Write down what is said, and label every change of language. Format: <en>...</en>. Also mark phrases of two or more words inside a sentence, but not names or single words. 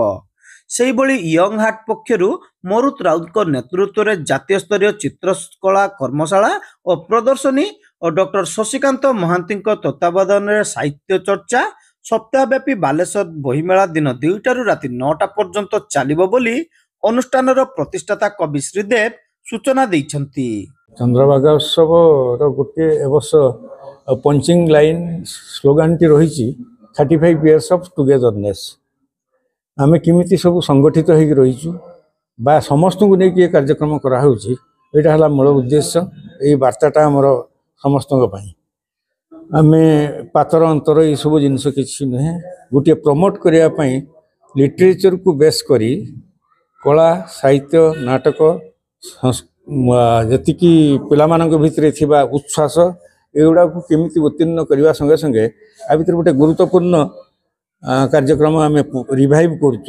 <or>ସେହିଭଳି ୟଙ୍ଗ ହାର୍ଟ ପକ୍ଷରୁ ମରୁତ ରାଉତଙ୍କ ନେତୃତ୍ୱରେ ଜାତୀୟ ସ୍ତରୀୟ ଚିତ୍ରକଳା କର୍ମଶାଳା ଓ ପ୍ରଦର୍ଶନୀ ଓ ଡକ୍ଟର ଶଶିକାନ୍ତ ମହାନ୍ତିଙ୍କ ତତ୍ତ୍ୱାବଧାନରେ ସାହିତ୍ୟ ଚର୍ଚ୍ଚା ସପ୍ତାହବ୍ୟାପୀ ବାଲେଶ୍ୱର ବହିମେଳା ଦିନ 2ଟାରୁ ରାତି 9ଟା ପର୍ଯ୍ୟନ୍ତ ଚାଲିବ ବୋଲି ଅନୁଷ୍ଠାନର ପ୍ରତିଷ୍ଠାତା କବି ଶ୍ରୀଦେବ ସୂଚନା ଦେଇଛନ୍ତି। ଚନ୍ଦ୍ରଭାଗା ଉତ୍ସବର ଗୋଟିଏ ଏବର୍ଷ</or> <en>punching line</en> <or>ସ୍ଲୋଗାନଟି ରହିଛି</or> <en>35 years of togetherness।</en> <or>ଆମେ କେମିତି ସବୁ ସଂଗଠିତ ହେଇକି ରହିଛୁ ବା ସମସ୍ତଙ୍କୁ ନେଇକି ଏ କାର୍ଯ୍ୟକ୍ରମ କରାହେଉଛି, ଏଇଟା ହେଲା ମୂଳ ଉଦ୍ଦେଶ୍ୟ। ଏଇ ବାର୍ତ୍ତାଟା ଆମର ସମସ୍ତଙ୍କ ପାଇଁ। ଆମେ ପାତର ଅନ୍ତର ଏସବୁ ଜିନିଷ କିଛି ନୁହେଁ, ଗୋଟିଏ ପ୍ରମୋଟ୍ କରିବା ପାଇଁ ଲିଟରେଚରକୁ ବେସ୍ କରି କଳା ସାହିତ୍ୟ ନାଟକ ଯେତିକି ପିଲାମାନଙ୍କ ଭିତରେ ଥିବା ଉଚ୍ଛ୍ୱାସ ଏଗୁଡ଼ାକୁ କେମିତି ଉତ୍ତୀର୍ଣ୍ଣ କରିବା ସଙ୍ଗେ ସଙ୍ଗେ ଆ ଭିତରେ ଗୋଟେ ଗୁରୁତ୍ୱପୂର୍ଣ୍ଣ କାର୍ଯ୍ୟକ୍ରମ ଆମେ ରିଭାଇଭ୍ କରୁଛୁ।</or>